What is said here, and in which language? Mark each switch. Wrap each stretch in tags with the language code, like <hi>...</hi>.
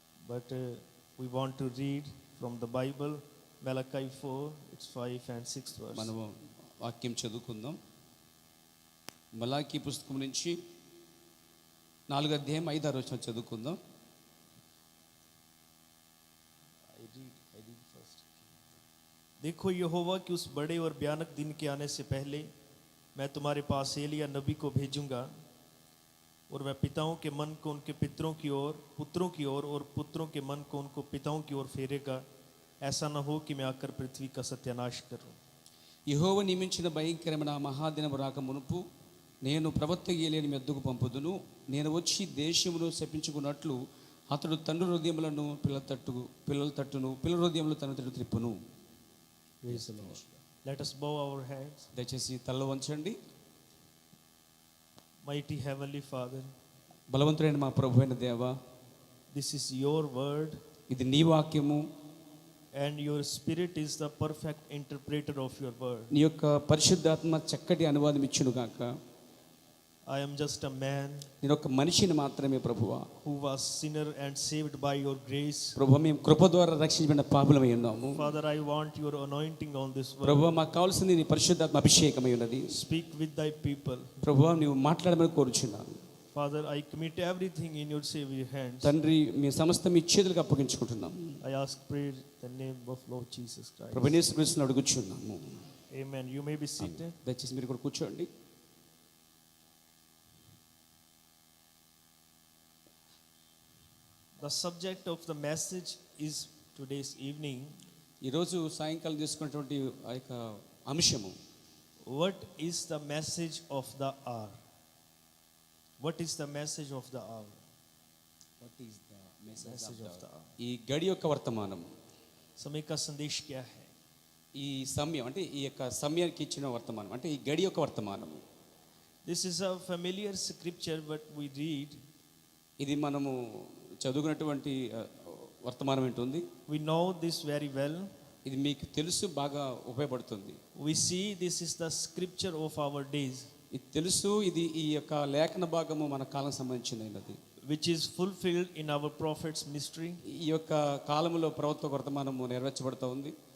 <en>But we want to read from the Bible, Malachi 4, it's 5 and 6th verse.</en> <te>మనం వాక్యం చదువుకుందాం. మలాకి పుస్తకం నుంచి 4వ అధ్యాయం 5-6 వచనాలు చదువుకుందాం.</te> <en>I read first.</en> <hi>देखो यहोवा के उस बड़े और भयानक दिन के आने से पहले मैं तुम्हारे पास एलिया नबी को भेजूंगा और मैं पिताओं के मन को उनके पितरों की ओर, पुत्रों की ओर, और पुत्रों के मन को उनको पिताओं की ओर फेरेगा. ऐसा न हो कि मैं आकर पृथ्वी का सत्यानाश करूं.</hi> <te>యెహోవా నియమించిన భయంకరమైన మహాదినము రాక మునుపు నేను ప్రవక్త ఏలియాని మీ వద్దకు పంపుదును. నేను వచ్చి దేశమును శపించుకున్నట్లు అతడు తండ్రి హృదయములను పిల్లల తట్టును పిల్లల హృదయములు తన తట్టు త్రిప్పును.</te> <en>Let us bow our heads.</en> <te>దయచేసి తల వంచండి.</te> <en>Mighty Heavenly Father,</en> <te>బలవంతుడైన మా ప్రభువైన దేవా,</te> <en>this is your word.</en> <te>ఇది నీ వాక్యము.</te> <en>And your spirit is the perfect interpreter of your word.</en> <te>నీ యొక్క పరిశుద్ధాత్మ చక్కటి అనువాదం ఇచ్చును గాక.</te> <en>I am just a man.</en> <te>నేను ఒక మనిషిని మాత్రమే ప్రభువా.</te> <en>Who was sinner and saved by your grace.</en> <te>ప్రభువా మేము కృప ద్వారా రక్షించబడిన పాపులమై ఉన్నాము.</te> <en>Father, I want your anointing on this word.</en> <te>ప్రభువా మాకు కావాల్సింది నీ పరిశుద్ధాత్మ అభిషేకమై ఉన్నది.</te> <en>Speak with thy people.</en> <te>ప్రభువా నీవు మాట్లాడమని కోరుచున్నాను.</te> <en>Father, I commit everything in your saving hands.</en> <te>తండ్రి మీ సమస్త మీ చేతులకు అప్పగించుకుంటున్నాం.</te> <en>I ask prayer in the name of Lord Jesus Christ.</en> <te>ప్రభువా యేసు క్రీస్తుని అడుగుచున్నాము.</te> <en>Amen. You may be seated.</en> <te>దయచేసి మీరు కూడా కూర్చోండి.</te> <en>The subject of the message is today's evening.</en> <te>ఈరోజు సాయంకాలం తీసుకున్నటువంటి ఆ యొక్క అంశము,</te> <en>what is the message of the hour? What is the message of the hour? What is the message of the hour?</en> <te>ఈ గడి యొక్క వర్తమానం.</te> <hi>समय का संदेश क्या है?</hi> <te>ఈ సమయం అంటే ఈ యొక్క సమయానికి ఇచ్చిన వర్తమానం అంటే ఈ గడి యొక్క వర్తమానం.</te> <en>This is a familiar scripture but we read.</en> <te>ఇది మనము చదువుకున్నటువంటి వర్తమానం ఏంటుంది.</te> <en>We know this very well.</en> <te>ఇది మీకు తెలుసు, బాగా ఉపయోగపడుతుంది.</te> <en>We see this is the scripture of our days.</en> <te>ఇది తెలుసు, ఇది ఈ యొక్క లేఖన భాగము మన కాలం సంబంధించినది,</te> <en>which is fulfilled in our prophet's ministry.</en> <te>ఈ యొక్క కాలంలో ప్రవక్త వర్తమానము నెరవేర్చబడుతూ ఉంది.</te>